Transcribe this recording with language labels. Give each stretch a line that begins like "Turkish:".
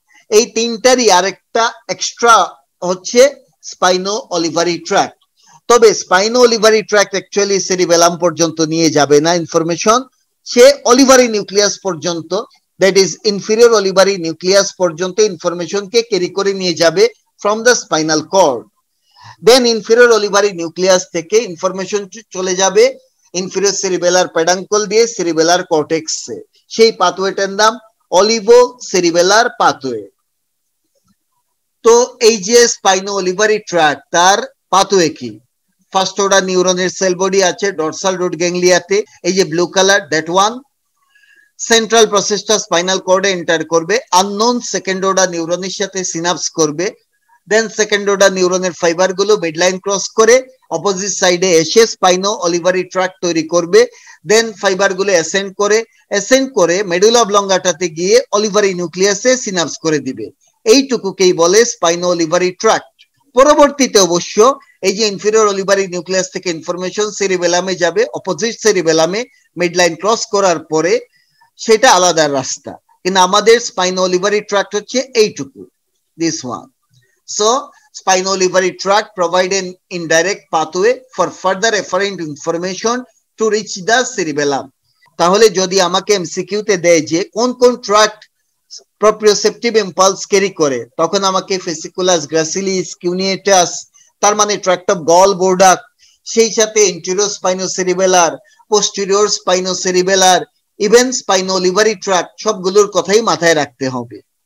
Bangla: এই তিনটারই আরেকটা এক্সট্রা হচ্ছে স্পাইনো অলিভারি ট্র্যাক্ট। তবে স্পাইনো অলিভারি ট্র্যাক্ট অ্যাকচুয়ালি সেরিবেলাম পর্যন্ত নিয়ে যাবে না ইনফরমেশন, সে অলিভারি নিউক্লিয়াস পর্যন্ত,
English: that is
Bangla: ইনফিরিয়র অলিভারি নিউক্লিয়াস পর্যন্ত ইনফরমেশনকে ক্যারি করে নিয়ে যাবে
English: from the spinal cord. Then inferior olivary nucleus থেকে information
Bangla: চলে যাবে
English: inferior cerebellar peduncle দিয়ে cerebellar cortex এ,
Bangla: সেই পাথওয়েটার নাম
English: olivocerebellar pathway.
Bangla: তো এই যে স্পাইনো অলিভারি ট্র্যাক্ট তার পাথওয়ে কি? ফার্স্ট অর্ডার নিউরনের সেল বডি আছে ডরসাল রুট গ্যাংলিয়াতে, এই যে blue colour
English: That one.
Bangla: Central প্রসেসটা স্পাইনাল কর্ডে এন্টার করবে, আননোন সেকেন্ড অর্ডার নিউরনের সাথে সিনাপস করবে, দেন সেকেন্ড অর্ডার নিউরনের ফাইবার গুলো মিডলাইন ক্রস করে অপোজিট সাইডে এসে স্পাইনো অলিভারি ট্র্যাক্ট তৈরি করবে, দেন ফাইবার গুলো অ্যাসেন্ড করে মেডুলা অবলঙ্গাটাতে গিয়ে অলিভারি নিউক্লিয়াসে সিনাপস করে দিবে। এইটুকুকেই বলে স্পাইনো অলিভারি ট্র্যাক্ট। পরবর্তীতে অবশ্য এই যে ইনফিরিয়র অলিভারি নিউক্লিয়াস থেকে ইনফরমেশন সেরিবেলামে যাবে, অপোজিট সেরিবেলামে মিডলাইন ক্রস করার পরে সেটা আলাদা রাস্তা, কিন্তু আমাদের স্পাইনো অলিভারি ট্র্যাক্ট হচ্ছে এইটুকু,
English: This one. So spino olivary tract provide an indirect pathway for further afferent information to reach the cerebellum.
Bangla: তাহলে যদি আমাকে এমসিকিউতে দেয় যে কোন কোন ট্র্যাক্ট প্রপ্রিওসেপটিভ ইম্পালস ক্যারি করে, তখন আমাকে ফেসিকুলাস, গ্রাসিলিস, কিউনিয়েটাস, তার মানে ট্র্যাক্ট অফ গল বোর্ডাক, সেই সাথে ইন্টেরিয়র স্পাইনোসেরিবেলার, পোস্টেরিয়র স্পাইনোসেরিবেলার, ইভেন স্পাইনো অলিভারি ট্র্যাক্ট, সবগুলোর কথাই মাথায় রাখতে হবে।